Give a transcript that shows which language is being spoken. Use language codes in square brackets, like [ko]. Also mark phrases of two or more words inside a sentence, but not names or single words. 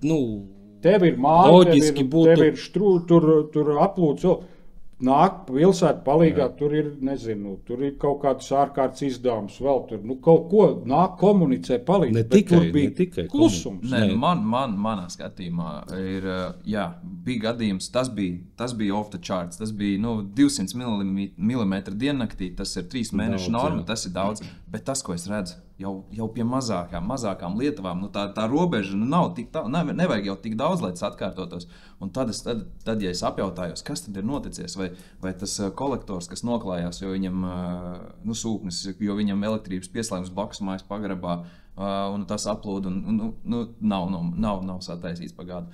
[lv] tev ir māja, tev ir tur aplūds, nāk pilsēta palīgā, tur ir, tur ir kaut kāds ārkārtas izdevums vēl tur, kaut ko nāk komunicē palīdz, bet tur bija klusums. Manā skatījumā ir, bija gadījums, tas bija [en] off the charts, [lv] tas bija 200 mm diennaktī, tas ir 3 mēnešu norma, tas ir daudz, bet tas, ko es redzu, jau pie mazākām lietavām, tā robeža nav tik tā, nevajag jau tik daudz, lai tas atkārtotos. Un tad, ja es apjautājos, kas tad ir noticies, vai tas kolektors, kas noklājās, jo viņam sūknis, jo viņam elektrības pieslēgums blakus mājas pagrabā, un tas aplūda, un nav sataisīts pa gadu.